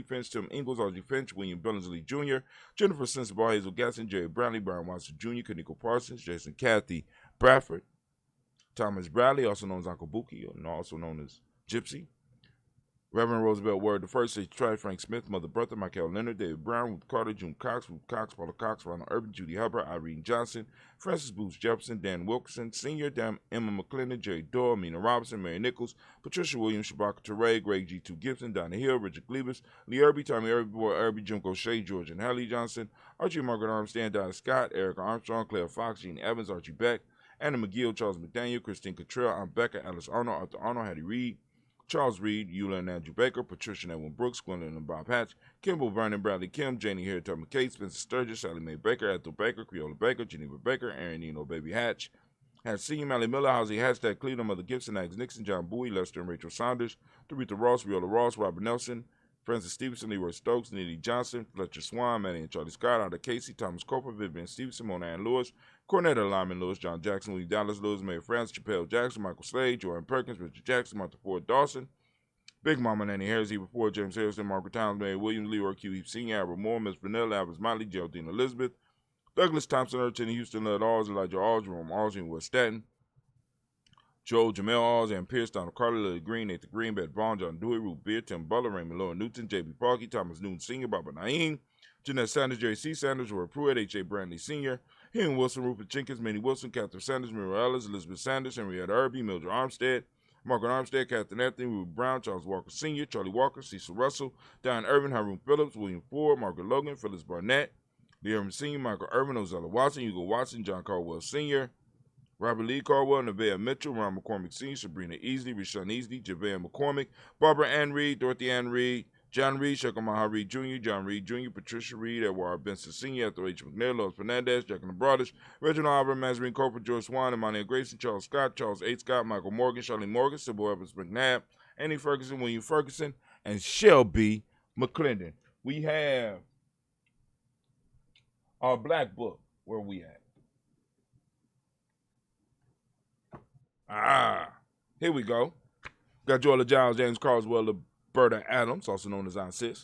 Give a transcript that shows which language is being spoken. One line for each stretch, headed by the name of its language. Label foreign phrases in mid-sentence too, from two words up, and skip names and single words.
English: Finch, Tim Ingles, Archie Finch, William Billingsley Jr., Jennifer Sensible, Hazel Gasson, Jerry Brownlee, Brian Watson Jr., Kaniko Parsons, Jason Kathy Bradford, Thomas Bradley, also known as Uncle Buki, and also known as Gypsy, Reverend Roosevelt Word the First, H. Tried, Frank Smith, Mother Bertha, Michael Leonard, David Brown, Ruth Carter, June Cox, Ruth Cox, Paula Cox, Ronald Urban, Judy Hubbard, Irene Johnson, Francis Booth Jefferson, Dan Wilkerson, Sr., Emma McClendon, Jerry Doyle, Mina Robinson, Mary Nichols, Patricia Williams, Shabaka Teray, Greg G2 Gibson, Donna Hill, Richard Glebus, Lee Irby, Tommy Irby, Boy Irby, Jim O'Shea, George and Hallie Johnson, Archie Margaret Armstrong, Donna Scott, Erica Armstrong, Claire Fox, Gene Evans, Archie Beck, Anna McGill, Charles McDaniel, Christine Cottrell, Aunt Becca, Alice Arnold, Arthur Arnold, Hattie Reed, Charles Reed, Eula and Andrew Baker, Patricia and Edwin Brooks, Gwendolyn and Bob Hatch, Kimball, Vernon, Bradley Kim, Janie Harry, Tom McKay, Spencer Sturgis, Sally Mae Baker, Ethel Baker, Creola Baker, Geneva Baker, Aaron Eno, Baby Hatch, Hatch Senior, Mally Miller, Housie Hashtag Cleveland, Mother Gibson, Alex Nixon, John Bowie, Lester and Rachel Saunders, Doretha Ross, Viola Ross, Robert Nelson, Francis Stevenson, Leroy Stokes, Nitty Johnson, Fletcher Swan, Manny and Charlie Scott, Ada Casey, Thomas Coper, Vivian Stevenson, Mona Ann Lewis, Cornetta Lyman Lewis, John Jackson, Lee Dallas Lewis, Mary Francis, Chappelle Jackson, Michael Slade, Joanne Perkins, Richard Jackson, Martha Ford Dawson, Big Mama Nanny Harris, Eva Ford, James Harrison, Margaret Towns, Mary Williams, Leroy Q. Heath Sr., Albert Moore, Miss Vanilla, Albert Motley, Geraldine Elizabeth, Douglas Thompson, Urchin, Houston, Led Alls, Elijah Alls, Jerome Alls, and West Staten, Joe, Jamel Alls, Ann Pierce, Donald Carter, Lily Green, Nathan Green, Beth Vaughn, John Dewey, Ruth Beard, Tim Butler, Raymond Lowe Newton, J.B. Parkey, Thomas Newton Sr., Barbara Naeem, Jeanette Sanders, Jerry C. Sanders, Roy Pruitt, H.A. Brantley Sr., Henry Wilson, Rupert Jenkins, Minnie Wilson, Catherine Sanders, Mira Ellis, Elizabeth Sanders, Henrietta Irby, Mildred Armstead, Margaret Armstead, Catherine Anthony, Ruth Brown, Charles Walker Sr., Charlie Walker, Cecil Russell, Diane Irvin, Haroon Phillips, William Ford, Margaret Logan, Phyllis Barnett, Lee Irvin Sr., Michael Irvin, Ozella Watson, Hugo Watson, John Caldwell Sr., Robert Lee Caldwell, Nevaeh Mitchell, Ron McCormick Sr., Sabrina Easley, Rashawn Easley, Javea McCormick, Barbara Ann Reed, Dorothy Ann Reed, John Reed, Shekamaha Reed Jr., John Reed Jr., Patricia Reed, Edward Benson Sr., Ethel H. McNair, Lois Fernandez, Jack and the Brothers, Reginald Albert, Mazarine Coper, George Swan, Emmanuel Grayson, Charles Scott, Charles H. Scott, Michael Morgan, Charlie Morgan, Sybil Evans McNabb, Annie Ferguson, William Ferguson, and Shelby McClendon. We have our black book. Where we at? Here we go. Got Joella Giles, James Carswell, Berta Adams, also known as Aunt Sis.